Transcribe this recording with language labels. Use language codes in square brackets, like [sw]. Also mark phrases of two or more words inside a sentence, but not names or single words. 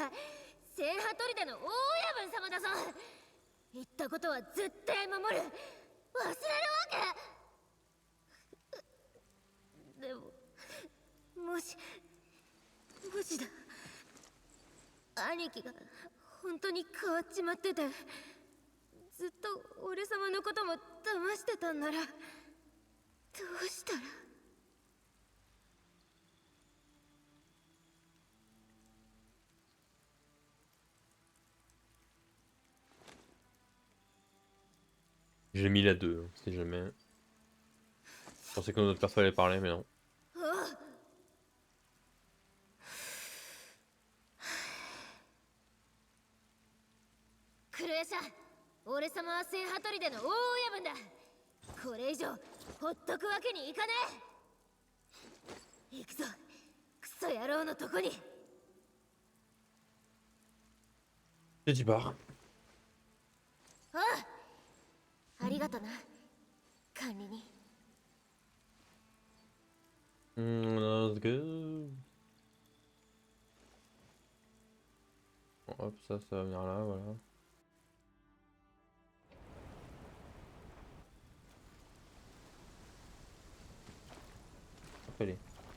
[ja] 聖羽砦の大親分様だぞ。言ったことは絶対守る。忘れるわけ。でももしだ、兄貴が本当に変わっちまってて、ずっと俺様のことも騙してたんなら、どうしたら。 [fr] J'ai mis la 2, hein, si jamais. Je pensais que notre perso allait parler, mais non. [ja] クルエシャ、俺様は聖羽砦の大親分だ。これ以上ほっとくわけにいかねえ。行くぞ、クソ野郎のとこに。 [fr] Et tu pars. [ja] ああ、ありがとな、管理人。 [en] Let's go. [fr] Bon, hop, ça va venir là, voilà. Hop, allez.